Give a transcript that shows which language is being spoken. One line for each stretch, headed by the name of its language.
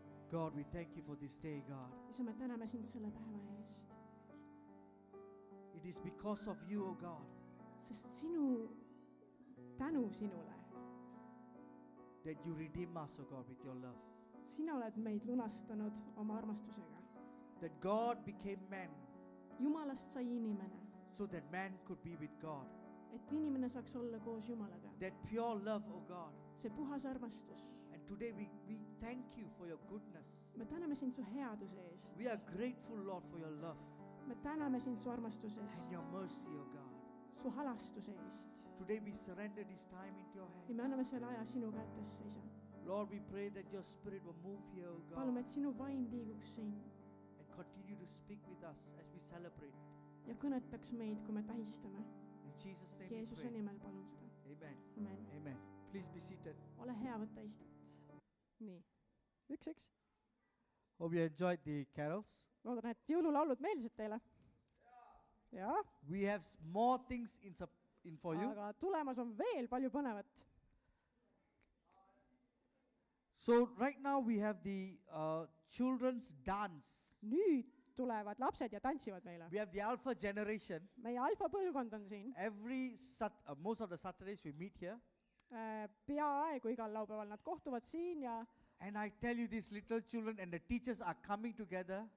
English: God, we thank you for this day, God.
Estonian: isa, me täname sind selle päeva eest,
English: It is because of you, O God,
Estonian: sest tänu sinule,
English: that you redeem us, O God, with your love.
Estonian: sina oled meid lunastanud oma armastusega.
English: That God became man
Estonian: Jumalast sai inimene,
English: so that man could be with God.
Estonian: et inimene saaks olla koos Jumalaga.
English: That pure love, O God.
Estonian: see puhas armastus.
English: And today we thank you for your goodness.
Estonian: me täname sind su headuse eest.
English: We are grateful, Lord, for your love
Estonian: me täname sind su armastuse
English: and
Estonian: eest,
English: your mercy, O God.
Estonian: su halastuse eest.
English: Today we surrender this time into your
Estonian: ja me
English: hands.
Estonian: anname selle aja sinu kätesse, isa.
English: Lord, we pray that your spirit will move here, O God,
Estonian: palume, et sinu vaim liiguks siin
English: and continue to speak with us as we celebrate.
Estonian: ja kõnetaks meid, kui me tähistame.
English: In Jesus' name we
Estonian: Jeesuse
English: pray.
Estonian: nimel palun seda.
English: Amen. Amen. Amen. Please be seated.
Estonian: ole hea, võta istet. nii, üks.
English: Hope you enjoyed the carols.
Estonian: loodan, et jõululaulud meeldisid teile. jah,
English: We have more things in for you.
Estonian: aga tulemas on veel palju põnevat.
English: So right now we have the children's dance.
Estonian: nüüd tulevad lapsed ja tantsivad meile.
English: We have the alpha generation.
Estonian: meie alfa põlvkond on siin.
English: Most of the Saturdays we meet here.
Estonian: peaaegu igal laupäeval nad kohtuvad siin ja
English: And I tell you, these little children and the teachers are coming together